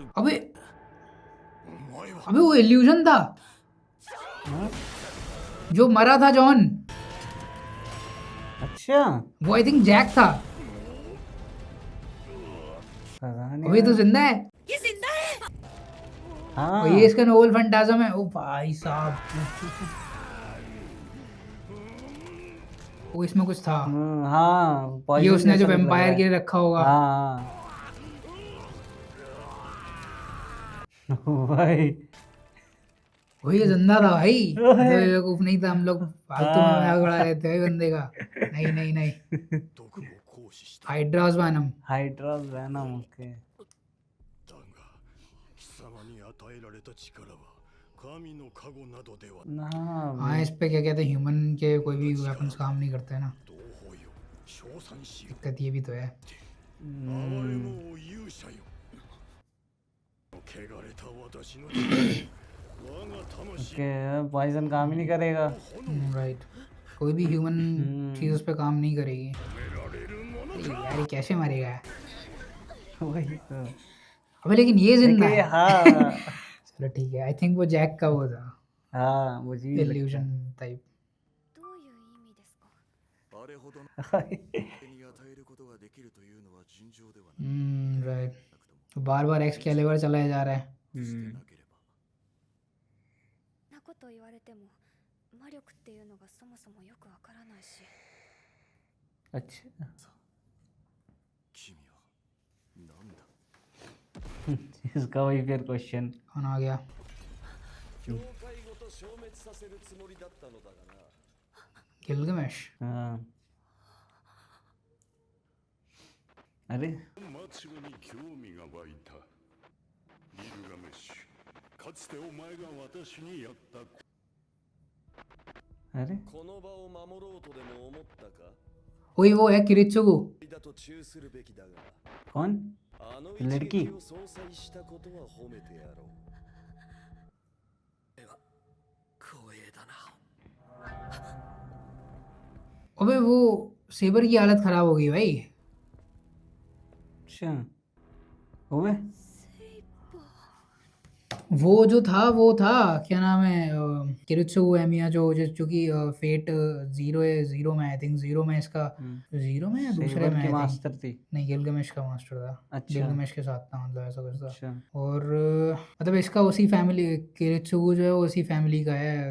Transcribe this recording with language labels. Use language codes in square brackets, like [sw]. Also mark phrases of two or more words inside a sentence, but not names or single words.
[hi] अबे [ja] お前は [hi] अबे वो इल्यूजन था जो मरा था जॉन, अच्छा वो [en] I think [hi] जैक था। पता नहीं अबे तो जिंदा है हाँ और ये इसका [en] Noble Phantasm [hi] है। ओ भाई साहब, वो इसमें कुछ था, हाँ ये poison उसने जो जैसा कुछ लग वेम्पायर रहा के है। लिए रखा होगा। हाँ भाई वही जिंदा था भाई, बेवकूफ नहीं था। हम लोग फालतू में मजाक उड़ा रहे थे बंदे का। नहीं नहीं नहीं, [ja] 毒を行使した [en] Hydra's venom. Hydros venom okay [ja] だが貴様に与えられた力は神の加護などでは [hi] ना हाँ, इस पे क्या कहते हैं, ह्यूमन के कोई भी वेपन्स काम नहीं करते हैं ना। [ja] 同胞よ称賛しよ [hi] दिक्कत ये भी तो है। [ja] 哀れもう勇者よ汚れた私の力我が魂 [en] okay poison [hi] काम ही नहीं करेगा राइट, कोई भी ह्यूमन चीज उस पे काम नहीं करेगी। [ja] られるもの [hi] यार ये कैसे मरेगा? वही तो अबे लेकिन ये जिंदा लेकिन है। हाँ चलो ठीक है, [en] I think [hi] वो जैक का वो था, हाँ मुझे भी इल्यूजन टाइप। [ja] どういう意味ですか？あれほどの [hi] लगता [ja] 手に与えることができるというのは尋常ではな [hi] राइट, [ja] く [hi] बार बार एक्सकैलिबर चलाया जा रहा है। [ja] なければなこと言われても魔力っていうのがそもそもよくわからないし。 [hi] अच्छा [ja] 君は何だ [hi] इसका वही फिर क्वेश्चन कौन आ गया? [ja] 教会ごと消滅させるつもりだったのだがな [hi] गिलगमेश। हाँ अरे [ja] 末路に興味が湧いたギルガメッシュかつてお前が私にやった [hi] अरे [ja] この場を守ろうとでも思ったか [hi] वही वो है किरित्सुगु। [ja] だと忠するべきだが [hi] कौन [ja] あの [hi] लड़की [ja] 一撃を相殺したことは褒めてやろうでは光栄だな [hi] अबे वो सेबर की हालत खराब हो गई भाई। अच्छा ओए [ja] セイバー [hi] वो जो था वो था क्या नाम है किरित्सु एमिया जो कि फेट जीरो है, जीरो में [en] I think, [hi] जीरो में इसका, जीरो में या दूसरे सेबर में की [en] I think, [hi] मास्टर थी। नहीं गिलगमेश का मास्टर था। अच्छा गिलगमेश के साथ था, मतलब ऐसा कुछ था। अच्छा और मतलब इसका उसी फैमिली, किरित्सु जो है वो उसी फैमिली का है।